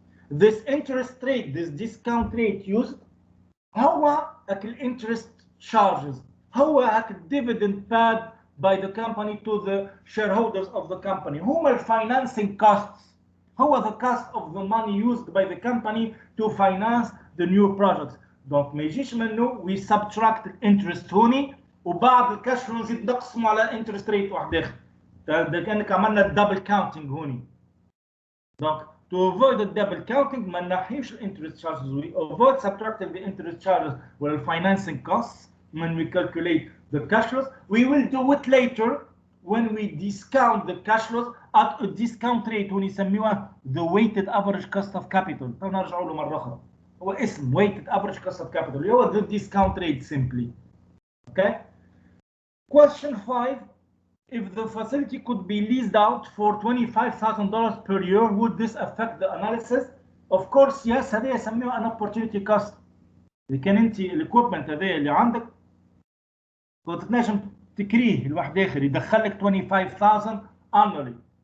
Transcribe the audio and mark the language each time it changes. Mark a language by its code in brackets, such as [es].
[en] This interest rate, this discount rate used, [ar] هو [en] interest charges, هو dividend paid by the company to the shareholders of the company. [ar] هما [en] financing costs, [ar] هو [en] the cost of the money used by the company to finance the new projects. [fr] Donc [ar] ما يجيش منه [en] we subtract interest [ar] هوني وبعد الكاش فلو نزيد نقسمه على انترست ريت واحد اخر. ده كانك عملنا الدبل كاونتنج هوني. دونك [en] to avoid the double counting [ar] ما نحيش الانترست [en] charges. We avoid subtracting the interest charges with the financing costs when we calculate the cash flows. We will do it later when we discount the cash flows at a discount rate [ar] ونسميوها [en] the weighted average cost of capital. [ar] نرجعوا له مرة أخرى. هو اسم [en] weighted average cost of capital [ar] اللي هو [en] the discount rate simply. Okay. Question 5. If the facility could be leased out for $25,000 per year, would this affect the analysis? Of course, yes. [ar] هذا يسميها [en] an opportunity cost. [ar] إذا كان أنت الإكويبمنت هذا اللي عندك كنت تنجم تكريه لواحد آخر يدخلك 25,000 [en] annually.